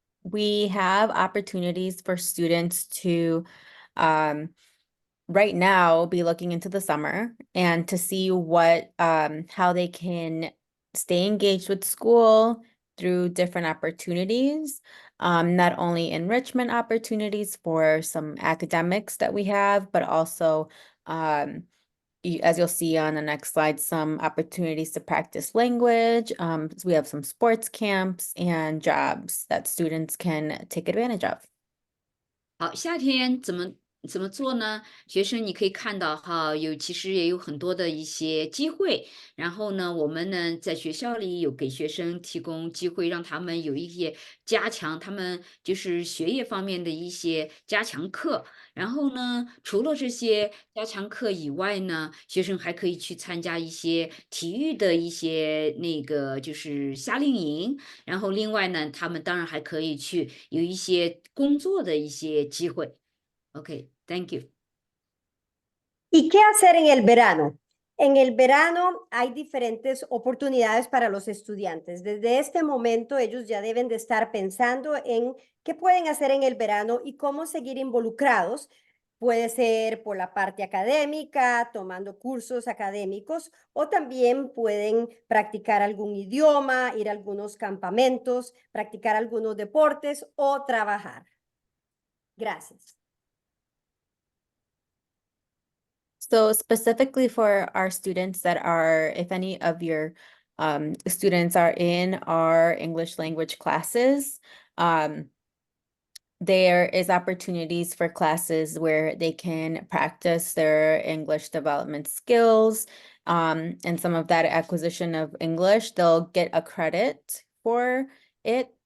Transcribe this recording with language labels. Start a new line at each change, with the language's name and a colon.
English: we have opportunities for students to right now be looking into the summer and to see what how they can stay engaged with school through different opportunities, not only enrichment opportunities for some academics that we have, but also as you'll see on the next slide, some opportunities to practice language. So we have some sports camps and jobs that students can take advantage of.
Chinese: 好，夏天怎么做呢？学生你可以看到哈，其实也有很多的一些机会。然后呢，我们呢在学校里有给学生提供机会，让他们有一些加强他们就是学业方面的一些加强课。然后呢，除了这些加强课以外呢，学生还可以去参加一些体育的一些那个就是夏令营。然后另外呢，他们当然还可以去有一些工作的一些机会。
English: OK, thank you.
Spanish: ¿Y qué hacer en el verano? En el verano hay diferentes oportunidades para los estudiantes. Desde este momento ellos ya deben de estar pensando en qué pueden hacer en el verano y cómo seguir involucrados. Puede ser por la parte académica, tomando cursos académicos, o también pueden practicar algún idioma, ir a algunos campamentos, practicar algunos deportes o trabajar. Gracias.
English: So specifically for our students that are, if any of your students are in our English language classes, there is opportunities for classes where they can practice their English development skills, and some of that acquisition of English, they'll get a credit for it.